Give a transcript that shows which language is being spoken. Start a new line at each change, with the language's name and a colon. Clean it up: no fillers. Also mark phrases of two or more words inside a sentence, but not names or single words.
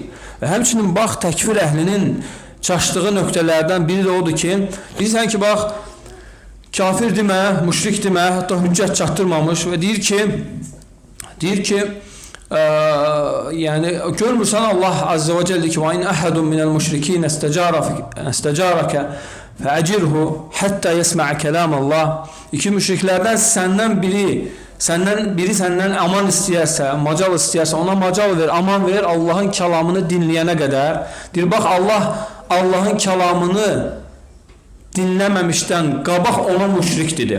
Azerbaijani: Və həmçinin, bax, təkfir əhlinin çaşdığı nöqtələrdən biri də odur ki, bilirsən ki, bax, kafir demə, müşrik demə, hətta hüccət çatdırmamış və deyir ki, yəni görmürsən Allah
Arabic: عز وجل
Azerbaijani: ki,
Arabic: وَاِنْ أَحَدٌ مِنَ الْمُشْرِكِينَ اسْتَجَارَكَ فَأَجِرْهُ حَتَّى يَسْمَعَ كَلَامَ اللّٰهِ
Azerbaijani: İki müşriklərdən səndən biri səndən aman istəyərsə, macal istəyərsə, ona macal ver, aman ver Allahın kəlamını dinləyənə qədər. Deyir, bax, Allahın kəlamını dinləməmişdən qabaq ona müşrik dedi.